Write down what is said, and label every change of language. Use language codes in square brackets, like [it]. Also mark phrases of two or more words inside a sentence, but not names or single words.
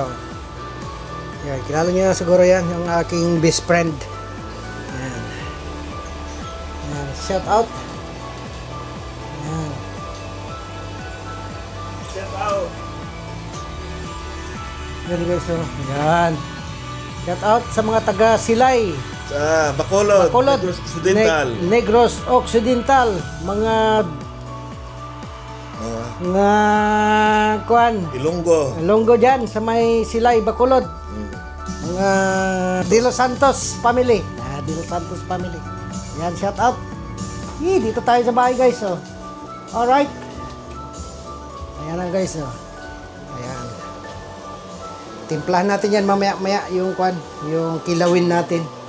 [tl] Yan, kilala niyo siguro yan, yung aking [en] best friend. [tl] Yan. Yan, [en] shout out. [tl] Yan. [en] Shout out. [tl] Yan guys, oh. Yan. [en] Shout out [tl] sa mga taga Silay, Sa Bacolod, Bacolod, Negros Occidental. Negros Occidental, mga nga kuan, Ilonggo. dyan sa may Silay, Bacolod. Mga De Los Santos family. De Los Santos family. Yan, [en] shout out. [tl] Dito tayo sa bahay guys, oh. Alright. Ayan lang guys, oh. Ayan. Timplahan natin yan mamaya-maya yung kwan, yung kilawin natin.